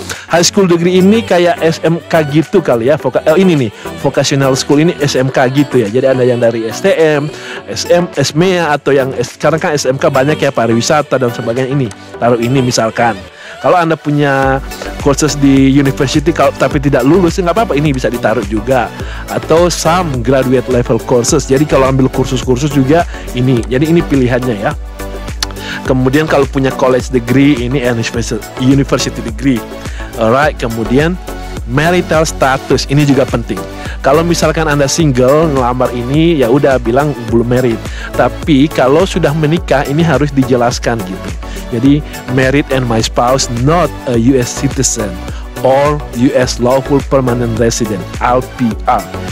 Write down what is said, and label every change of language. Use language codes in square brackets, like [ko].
[en] High school degree [id] ini kayak SMK gitu kali ya. Ini nih vocational school ini SMK gitu ya. Jadi ada yang dari STM, SMEA atau yang sekarang kan SMK banyak ya, pariwisata dan sebagainya. Ini taruh ini misalkan. Kalau Anda punya courses di university tapi tidak lulus, nggak apa-apa, ini bisa ditaruh juga. Atau [en] some graduate level courses. [id] Jadi kalau ambil kursus-kursus juga ini. Jadi ini pilihannya ya. Kemudian kalau punya college degree, ini university degree. Alright, kemudian marital status, ini juga penting. Kalau misalkan Anda single ngelamar ini, ya udah bilang belum married. Tapi kalau sudah menikah, ini harus dijelaskan gitu. Jadi [en] married and my spouse not a US citizen or US lawful permanent resident (LPR).